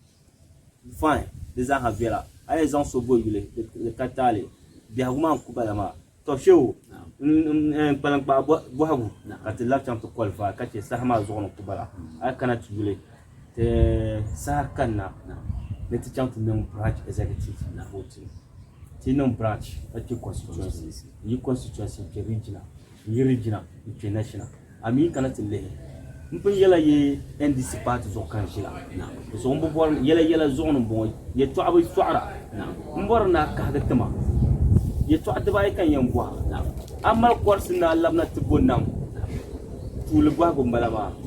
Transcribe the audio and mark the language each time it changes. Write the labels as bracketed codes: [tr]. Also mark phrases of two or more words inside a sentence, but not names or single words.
[dag] fine di zaaha viɛla a yɛn zaŋ so bo yuli di ka taali biɛhigu maa n ku bala maa to shewu kpalankpaa bɔhigu ka ti labi chaŋ ti qualify ka che saha maa zuɣu ni ku bala a yi kana ti yuli ti saha kanna ni ti chaŋ ti niŋ [en] branch executive [dag] na voting ti niŋ branch ka che constituency yi constituency che regional yi regional che national a mi kana ti lihi n pun yɛla ye NDC party zuɣu kan ʒila so n bi bɔri yɛla zuɣu ni bɔŋɔ yɛltɔɣa bi sɔɣira n bɔri na kahigi tima yɛltɔɣa dibaayi kan yɛn bɔha a mali kɔrisi na labina ti bo nam tuuli bɔhigu n bala maa